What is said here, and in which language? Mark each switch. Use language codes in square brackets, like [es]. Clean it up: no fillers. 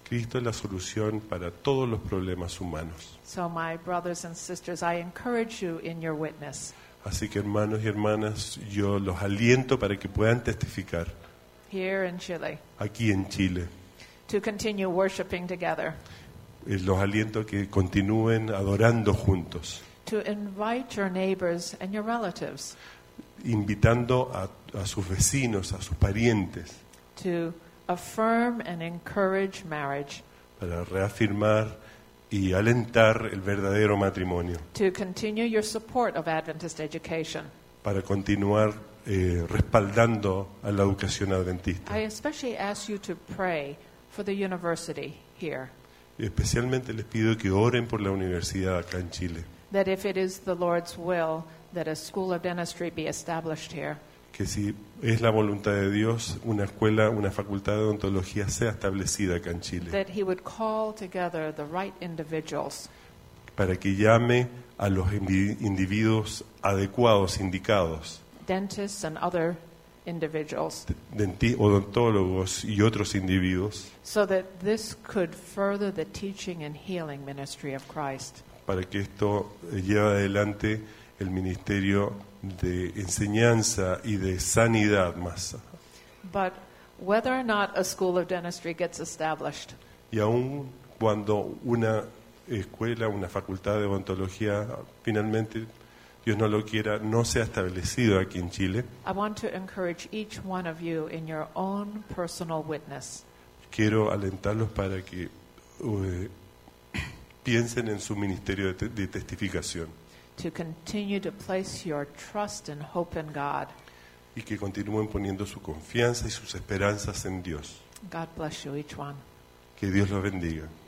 [es] Cristo es la solución para todos los problemas humanos. [en] So my brothers and sisters, I encourage you in your witness. [es] Así que hermanos y hermanas, yo los aliento para que puedan testificar. [en] Here in Chile. [es] Aquí en Chile. [en] To continue worshiping together. [es] Los aliento a que continúen adorando juntos. [en] To invite your neighbors and your relatives. [es] Invitando a sus vecinos, a sus parientes. [en] To affirm and encourage marriage. [es] Para reafirmar y alentar el verdadero matrimonio. [en] To continue your support of Adventist education. [es] Para continuar respaldando a la educación adventista. [en] I especially ask you to pray for the university here. [es] Especialmente les pido que oren por la universidad acá en Chile. [en] That if it is the Lord's will that a school of dentistry be established here. [es] Que si es la voluntad de Dios, una escuela, una facultad de odontología sea establecida acá en Chile. [en] That he would call together the right individuals. [es] Para que llame a los individuos adecuados, indicados. [en] Dentists and other individuals. [es] Odontólogos y otros individuos. [en] So that this could further the teaching and healing ministry of Christ. [es] Para que esto lleve adelante el ministerio de enseñanza y de sanidad más. [en] But whether or not a school of dentistry gets established. [es] Y aun cuando una escuela, una facultad de odontología finalmente Dios no lo quiera, no sea establecido aquí en Chile. [en] I want to encourage each one of you in your own personal witness. [es] Quiero alentarlos para que piensen en su ministerio de testificación. [en] To continue to place your trust and hope in God. [es] Y que continúen poniendo su confianza y sus esperanzas en Dios. [en] God bless you, each one. [es] Que Dios los bendiga.